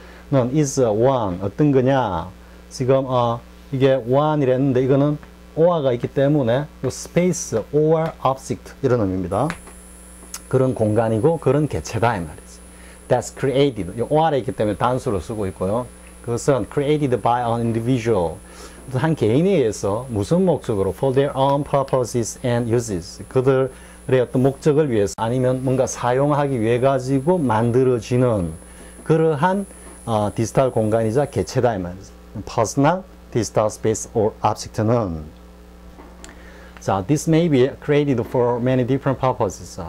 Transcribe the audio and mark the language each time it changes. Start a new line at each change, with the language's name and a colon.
Korean: 는 is one, 어떤 거냐? 지금 이게 one이랬는데 이거는 or가 있기 때문에 이
English: space or object
Korean: 이런 의미입니다. 그런 공간이고 그런 개체다, 이 말이지.
English: That's created.
Korean: 이 or에 있기 때문에 단수로 쓰고 있고요. 그것은
English: created by an individual.
Korean: 한 개인에 의해서 무슨 목적으로
English: for their own purposes and uses.
Korean: 그들의 어떤 목적을 위해서 아니면 뭔가 사용하기 위해 가지고 만들어지는 그러한 디지털 공간이자 개체다, 이 말이지.
English: Personal digital space or object는 자, this may be created for many different purposes.